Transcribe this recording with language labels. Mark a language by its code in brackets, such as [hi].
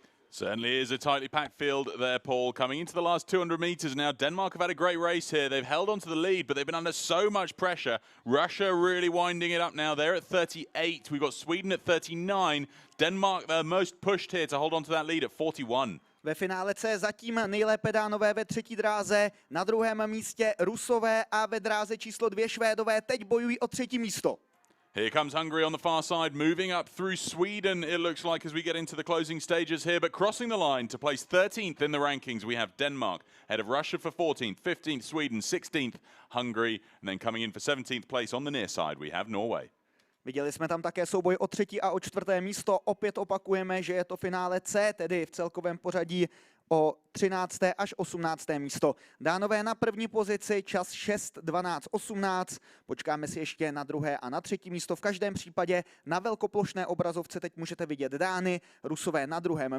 [en] Certainly is a tightly packed field there, Paul. Coming into the last 200 metres now, Denmark have had a great race here. They've held on to the lead, but they've been under so much pressure. Russia really winding it up now. They're at 38. We've got Sweden at 39. Denmark, the most pushed here to hold on to that lead at 41. [cs] Ve finále C zatím nejlépe Dánové ve 3. dráze, na 2. místě Rusové a ve dráze číslo 2 Švédové teď bojují o 3. místo. [en] Here comes Hungary on the far side, moving up through Sweden, it looks like, as we get into the closing stages here, but crossing the line to place 13th in the rankings, we have Denmark, ahead of Russia for 14th, 15th Sweden, 16th Hungary, and then coming in for 17th place on the near side, we have Norway. [cs] Viděli jsme tam také souboj o 3. a o 4. místo. Opět opakujeme, že je to finále C, tedy v celkovém pořadí o 13. až 18. místo. Dánové na první pozici, čas 6:12:18. Počkáme si ještě na 2. a na 3. místo. V každém případě na velkoplošné obrazovce teď můžete vidět Dány, Rusové na 2.